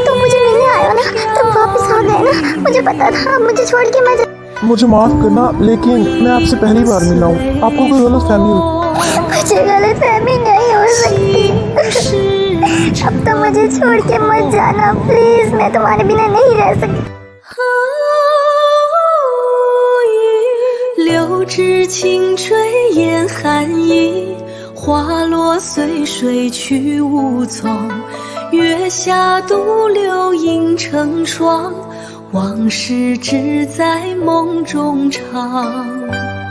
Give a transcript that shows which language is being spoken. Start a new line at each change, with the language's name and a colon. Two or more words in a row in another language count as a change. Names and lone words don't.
Hindi: तुम मुझे मिलने आए हो ना? तुम वापस आ गए ना? मुझे पता था आप मुझे छोड़ के मत। मुझे माफ करना, लेकिन मैं आपसे पहली बार मिला हूँ, आपको कोई गलत फहमी हो। मुझे गलत फहमी नहीं हो सकती। अब तो मुझे छोड़ के मत जाना प्लीज, मैं तुम्हारे बिना नहीं रह सकती।
Chinese: 柳枝轻吹烟寒意，花落随水去无踪。月下独留影成双，往事只在梦中长。